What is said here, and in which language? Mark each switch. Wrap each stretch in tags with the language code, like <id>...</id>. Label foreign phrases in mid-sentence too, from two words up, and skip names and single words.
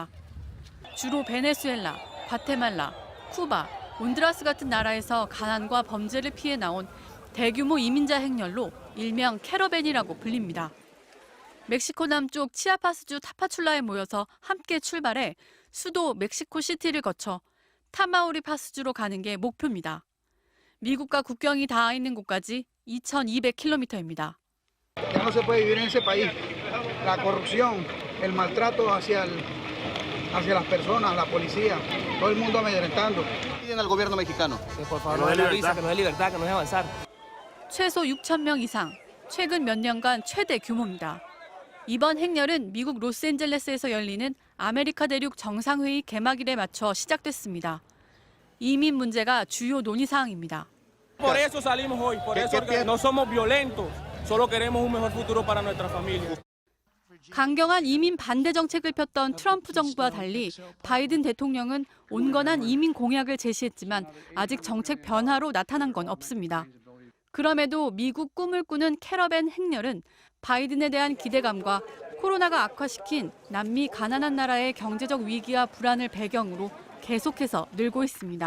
<ko>주로 베네수엘라, 과테말라, 쿠바, 온두라스 같은 나라에서 가난과 범죄를 피해 나온 대규모 이민자 행렬로 일명 캐러밴이라고 불립니다. 멕시코 남쪽 치아파스주 타파출라에 모여서 함께 출발해 수도 멕시코시티를 거쳐 타마우리파스주로 가는 게 목표입니다. 미국과 국경이 닿아 있는 곳까지 2,200km입니다.</ko> <es>Ya no se puede vivir en ese país. La corrupción, el maltrato hacia las personas, la policía, todo el mundo amedrentando. Piden al gobierno mexicano. Por favor, no dé visa, que nos dé libertad, que nos dé avanzar.</es> <ko>최소 6천 명 이상, 최근 몇 년간 최대 규모입니다. 이번 행렬은 미국 로스앤젤레스에서 열리는 아메리카 대륙 정상회의 개막일에 맞춰 시작됐습니다. 이민 문제가 주요 논의 사항입니다.</ko> <es>Por eso salimos hoy, por eso no somos violentos, solo queremos un mejor futuro para nuestra familia.</es> <ko>강경한 이민 반대 정책을 폈던 트럼프 정부와 달리 바이든 대통령은 온건한 이민 공약을 제시했지만 아직 정책 변화로 나타난 건 없습니다. 그럼에도 미국 꿈을 꾸는 캐러밴 행렬은 바이든에 대한 기대감과 코로나가 악화시킨 남미 가난한 나라의 경제적 위기와 불안을 배경으로 계속해서 늘고 있습니다.</ko>